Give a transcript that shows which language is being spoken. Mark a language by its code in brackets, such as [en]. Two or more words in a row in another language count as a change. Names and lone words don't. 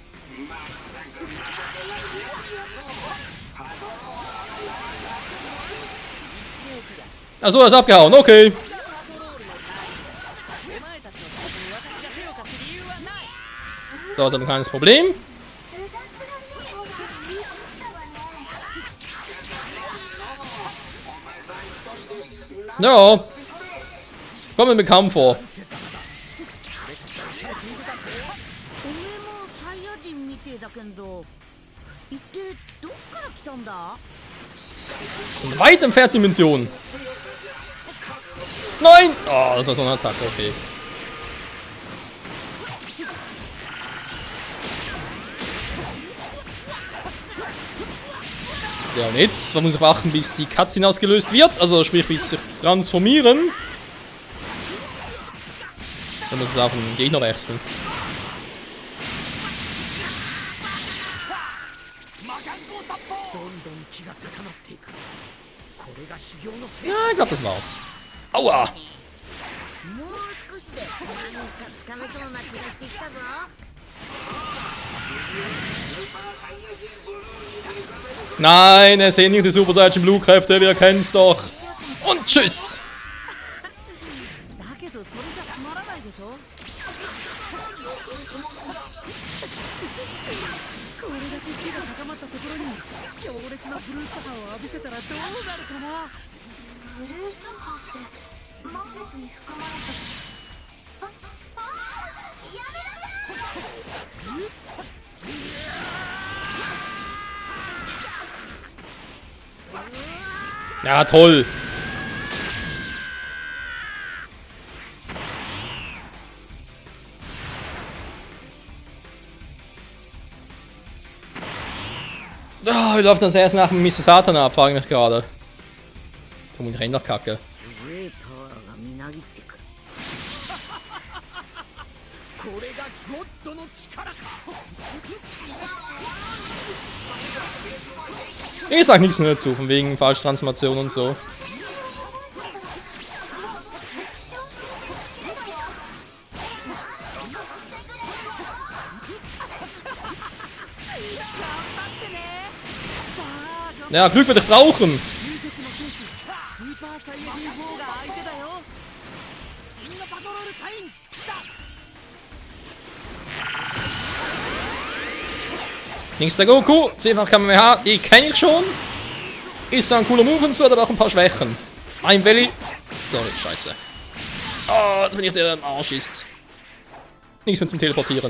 [de] Achso, er ist abgehauen, okay. [ja] お前たちの仕事に私が手を貸す理由はない [de] So, jetzt haben wir ein kleines Problem. Ja. Kommt mir bekannt vor. [ja] おめえもサイヤ人みてえだけど一体どっから来たんだ [de] So eine weit entfernte Dimension. Nein! Oh, das war so eine Attacke, okay. Ja, und jetzt muss ich warten, bis die Cutscene ausgelöst wird. Also sprich, bis sich transformieren. Dann muss ich auf den Gegner wechseln. [ja] どんどん気が高まっていく。これが修行の成 [de] Ja, ich glaube, das war's. Aua! [ja] もう少しで何かつかめそうな気がしてきたぞ [de] Nein, er sehen nicht die Super Saiyan Blue Kräfte, wir kennen's doch. Und tschüss! [ja] だけどそれじゃつまらないでしょこれだけ火が高まったところに強烈なブルーツ波を浴びせたらどうなるかなブルース波って満月に含まれてる。やめなさい。 [de] Ja, toll! Ah, wie läuft das erst nach dem Mr. Satan ab, frage ich mich gerade. Vermutlich Renner kacke. [ja] すげえパワーがみなぎってくるこれがゴッドの力か。 [de] Ich sag nichts mehr dazu, von wegen Falschtransformation und so. Ja, Glück werde ich brauchen. [ja] 究極の戦士スーパーサイヤ人4が相手だよ銀河パトロール隊員だ [de] Links der Goku, 10-fach Kamehameha, die kenne ich schon. Ist zwar ein cooler Move und so, hat aber auch ein paar Schwächen. Ein Valley. Sorry, scheiße. Oh, jetzt bin ich der am Arsch ist. Nichts mehr zum Teleportieren.